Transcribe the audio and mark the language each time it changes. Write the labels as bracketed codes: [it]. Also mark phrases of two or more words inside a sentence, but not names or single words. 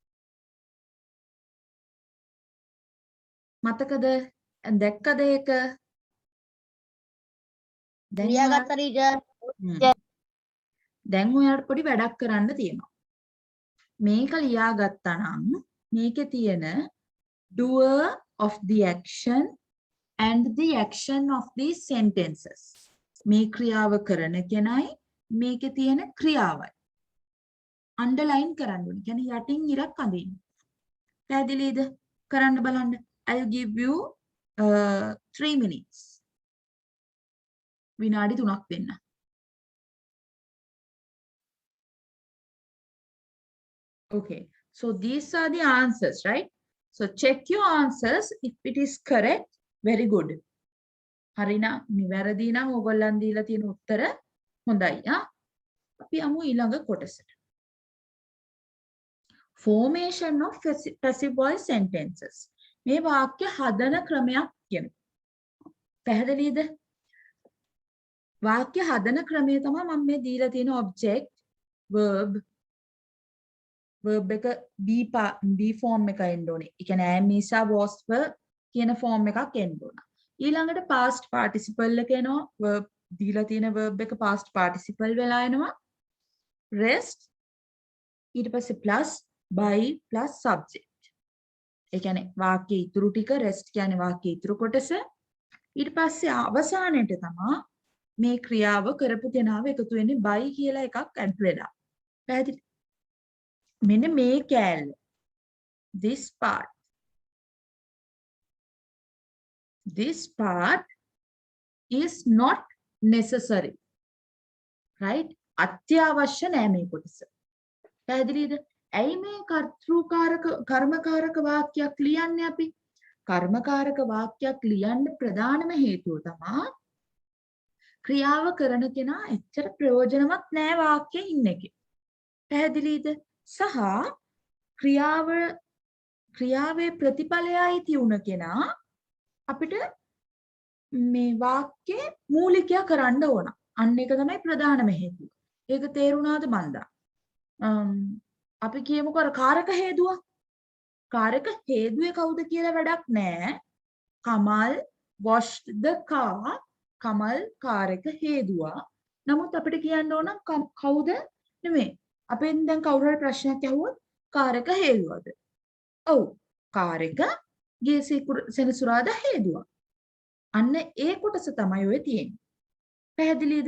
[si] මතකද? දැක්කද ඒක? ලියාගත්ත ටීචර්. දැන් ඔයාලට පොඩි වැඩක් කරන්න තියෙනවා. මේක ලියාගත්තා නම් මේකේ තියෙන [en] doer of the action and the action of these sentences. [si] මේ ක්‍රියාව කරන කෙනයි මේකේ තියෙන ක්‍රියාවයි අන්ඩර්ලයින් කරන්න ඕනේ. කියන්නේ යටින් ඉරක් අඳින්න. පැහැදිලිද? කරන්න බලන්න. [en] I'll give you 3 minutes. [si] විනාඩි 3ක් දෙන්න. [en] Okay. So these are the answers, right? So check your answers. If it is correct, very good. [si] හරිනම් නිවැරදි නම් ඕගොල්ලන් දීලා තියෙන උත්තර හොඳයි. අපි යමු ඊළඟ කොටසට. [en] Formation of passive voice sentences. [si] මේ වාක්‍ය හදන ක්‍රමයක් කියනවා. පැහැදිලිද? වාක්‍ය හදන ක්‍රමය තමයි මම මේ දීලා තියෙන [en] object, verb [si] එක [en] B form [si] එක එන්න ඕනේ. ඒ කියන්නේ [en] am, is, are, was, were [si] කියන form එකක් එන්න ඕන. ඊළඟට [en] past participle [si] එක එනවා. verb දීලා තියෙන verb එක [en] past participle [si] වෙලා එනවා. rest ඊට පස්සේ [en] plus by plus subject. [si] ඒ කියන්නේ වාක්‍ය ඉතුරු ටික rest කියන්නේ වාක්‍ය ඉතුරු කොටස. ඊට පස්සේ අවසානයේට තමයි මේ ක්‍රියාව කරපු කෙනාව එකතු වෙන්නේ by කියලා එකක් ඇඩ් වෙලා. පැහැදිලි? මෙන්න මේ කෑල්ල. [en] This part is not necessary. Right? [si] අත්‍යවශ්‍ය නෑ මේ කොටස. පැහැදිලිද? ඇයි මේ කර්මකාරක වාක්‍යයක් ලියන්නේ අපි? කර්මකාරක වාක්‍යයක් ලියන්න ප්‍රධානම හේතුව තමයි ක්‍රියාව කරන කෙනා එච්චර ප්‍රයෝජනවත් නෑ වාක්‍යයේ ඉන්න එකේ. පැහැදිලිද? සහ ක්‍රියාවේ ප්‍රතිඵලයයි තියුණ කෙනා අපිට මේ වාක්‍යයේ මූලිකය කරන්න ඕන. අන්න ඒක තමයි ප්‍රධානම හේතුව. ඒක තේරුණාද මන්දා? අපි කියමුකෝ කාරක හේතුව. කාරක හේදුවේ කවුද කියලා වැඩක් නැහැ. [en] Kamal washed the car. [si] Kamal කාරක හේදුවා. නමුත් අපිට කියන්න ඕන කවුද නෙමෙයි. අපෙන් දැන් කවුරු හරි ප්‍රශ්නයක් අහුවොත් කාරක හේදුවද? ඔව්. කාරක ගිය සෙනසුරාදා හේදුවා. අන්න ඒ කොටස තමයි ඔය තියෙන්නේ. පැහැදිලිද?